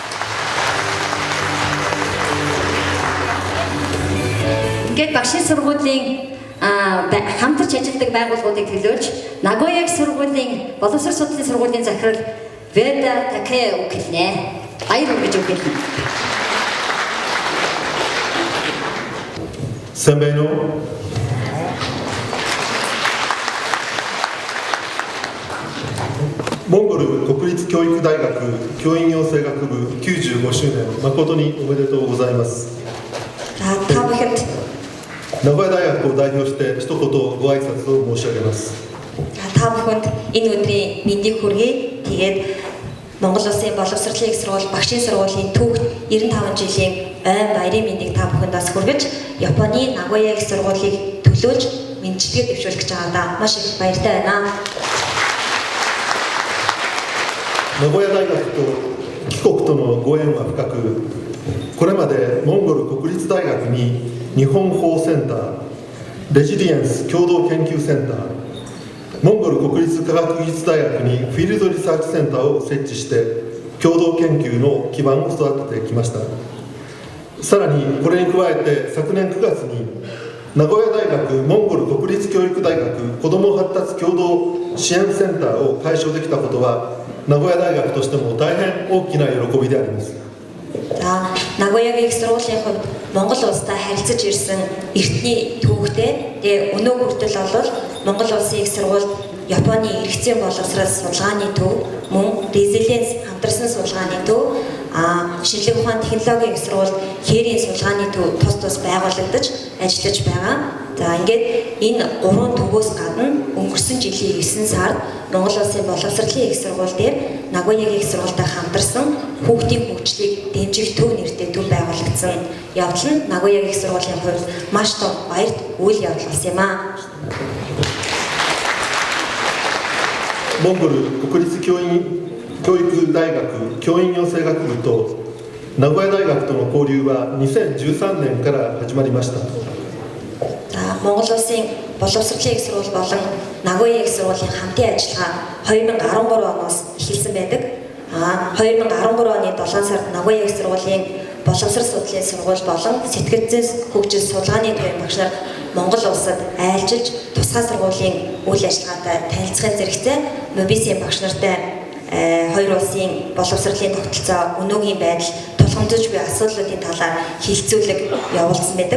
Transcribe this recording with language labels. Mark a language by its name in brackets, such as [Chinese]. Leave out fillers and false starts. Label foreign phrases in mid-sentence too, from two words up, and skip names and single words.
[Mongolian] Ингээд багшийн сургуулийн хамтарч ажилладаг байгууллагуудыг төлөөлж Нагоягийн сургуулийн боловсрол судлалын сургуулийн захирал Веда Такея өгүүлнэ. Баяр хүргэж өгүүлнэ. Сайн байна уу? [Japanese] モンゴル国立教育大学教員養成学部95周年誠におめでとうございます。名古屋大学を代表して一言ご挨拶を申し上げます。 [Mongolian] Та бүхэнд энэ өдрийн мэндийг хүргэе. Тэгээд Монгол Улсын боловсролын их сургууль багшийн сургуулийн түүхт 95 жилийн ойн баярын мэндийг та бүхэнд бас хүргэж, Японы Нагоя их сургуулийг төлөөлж мэндчилгээ дэвшүүлж байгаадаа маш их баяртай байна. [Japanese] 名古屋大学と帰国とのご縁は深く、これまでモンゴル国立大学に日本法センター、レジリエンス共同研究センター、モンゴル国立科学技術大学にフィールドリサーチセンターを設置して共同研究の基盤を育ててきました。さらにこれに加えて昨年9月に名古屋大学モンゴル国立教育大学子ども発達共同支援センターを開所できたことは名古屋大学としても大変大きな喜びであります。 [Mongolian] За Нагоягийн их сургуулийн хувьд Монгол улстай харилцаж ирсэн эртний түүхтэй. Тэгээ өнөө хүртэл бол Монгол улсын их сургууль Японы эргэцийн боловсрол судалгааны төв, мөн резилиенс хамтарсан судалгааны төв, шинжлэх ухааны технологийн их сургууль хээрийн судалгааны төв тус байгуулагдаж ажиллаж байгаа. За ингээд энэ гурван төвөөс гадна өнгөрсөн жилийн 9 сард Монгол улсын боловсролын их сургууль дээр Нагоягийн их сургуультай хамтарсан хүүхдийн хөгжлийг дэмжих төв нэртэй төв байгуулагдсан. Явдал нь Нагоягийн их сургуулийн хувьд маш том баярт үйл явдал болсон юм аа. [Japanese] モンゴル国立教育大学教員養成学部と名古屋大学との交流は2013年から始まりました。 [Mongolian] Монгол улсын боловсролын их сургууль болон Нагоя их сургуулийн хамтын ажиллагаа 2013 оноос эхэлсэн байдаг. 2013 оны 7 сард Нагоя их сургуулийн боловсрол судлалын сургууль болон сэтгэл зүйн хөгжил судалгааны төвийн багш нар Монгол улсад айлчилж тусгай сургуулийн үйл ажиллагаатай танилцахын зэрэгцээ Мобисийн багш нартай хоёр улсын боловсролын тогтолцоо өнөөгийн байдал тулгамдж буй асуудлуудын талаар хилцүүлэг явуулсан байдаг.